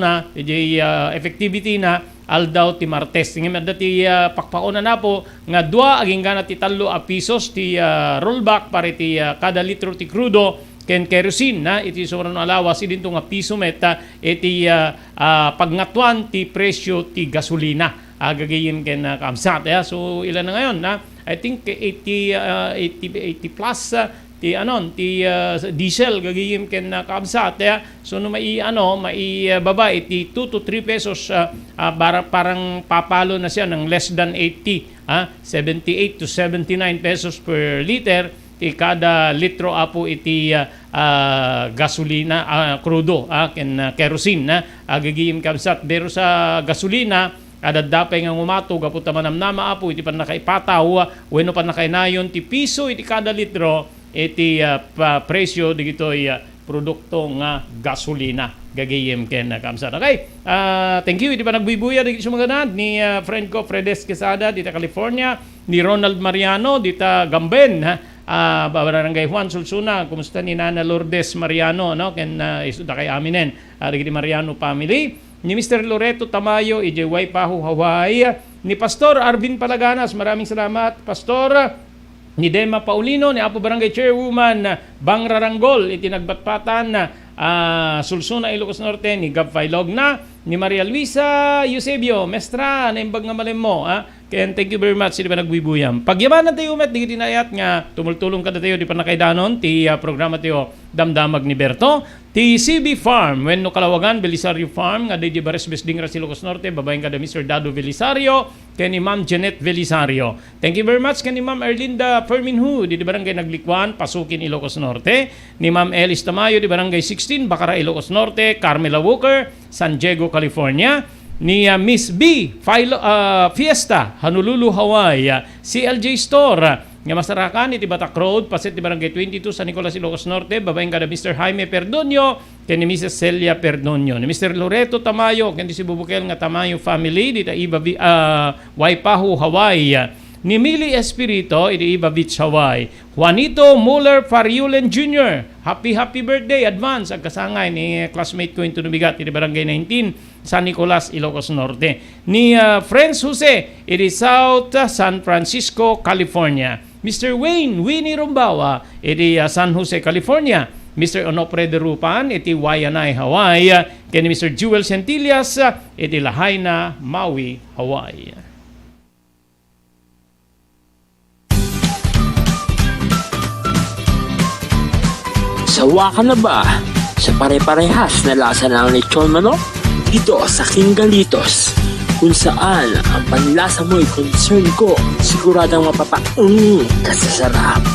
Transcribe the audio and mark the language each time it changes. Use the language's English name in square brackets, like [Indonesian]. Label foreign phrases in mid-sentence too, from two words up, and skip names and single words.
[Iloko] effectivity na aldaw ti Martes ngem dati pakpaona na po nga 2 aging gana ti 3 a pesos ti rollback pare ti kada litro ti crudo ken kerosene na iti sobrang alawas idinto nga piso meta iti pagngatwan ti presyo ti gasolina agagayin ken kamsat so ilan na ngayon [English] I think [Iloko] 80 plus ti diesel gagayim ken kamsat so no mai baba iti 2 to 3 pesos [Filipino] parang papalo na siya ng [English] less than [Iloko] 80 78 to 79 [English] pesos per liter [Iloko] kada litro apo iti gasolina crudo ken kerosene agagiyem kamsat pero sa gasolina adadapay nga umato gaputa manamnama apo iti pan nakaipataw wenno pan nakainayon ti piso iti kada litro iti presyo digitoy produkto nga gasolina gagayem ken kamsat. Okay, [English] thank you [Iloko] iti panagbubuya digito sumaganad ni friend ko Fredes Quesada dita California, ni Ronald Mariano dita Gamben Barangay Juan Sulsuna. Kumusta ni Nana Lourdes Mariano ken isuda kay aminen digiti Mariano family, ni Mr. Loreto Tamayo Ijeway Pahu Hawaii, ni Pastor Arvin Palaganas, maraming salamat Pastor, ni Dema Paulino, ni Apo Barangay Chairwoman Bang Raranggol iti nagbatpatan Sulsuna Ilocos Norte, ni Gab Failogna, ni Maria Luisa Eusebio Mestra naimbag nga malem mo ken [English] thank you very much [Iloko] di pa nagbibuyam pagyamanan tayo met digiti nayat nga tumultulong kada tayo di pa nakaidanon ti programa tayo damdamag ni Berto ti CB Farm wenno Kalawagan Belisario Farm nga di Bares Besding ra Ilocos Norte babaeng kada Mr. Dado Belisario ken ni Ma'am Janet Belisario. [English] Thank you very much [Iloko] ken ni Ma'am Erlinda Ferminhu di Barangay Naglikwan Pasukin Ilocos Norte, ni Ma'am Elis Tamayo di Barangay 16 Bacara Ilocos Norte, Carmela Walker San Diego California, ni Miss B Fiesta Honolulu Hawaii, CLJ Store nga masarakan iti Batak Road paset di Barangay 22 San Nicolas Ilocos Norte babaeng kada Mr. Jaime Perdonio ken ni Mrs. Celia Perdonio, ni Mr. Loreto Tamayo ken di si Bubukel nga Tamayo family dita Waipahu Hawaii, ni Mili Espirito iti Iba Beach Hawaii, Juanito Muller Fariulen Jr. [English] Happy birthday advance [Iloko] ang kasangay ni classmate ko into Nubigat iti Barangay 19 San Nicolas Ilocos Norte, ni Friends Jose iti South San Francisco California, Mr. Winnie Rumbawa iti San Jose California, Mr. Onofre de Rupan iti Waianae Hawaii, ken Mr. Jewel Centillas iti Lahaina Maui Hawaii. [Filipino] Sawa ka na ba sa pare-parehas na lasa ng lechon manok? Dito sa King Galitos, kung saan ang panlasa mo'y concern ko, siguradang kasasarap.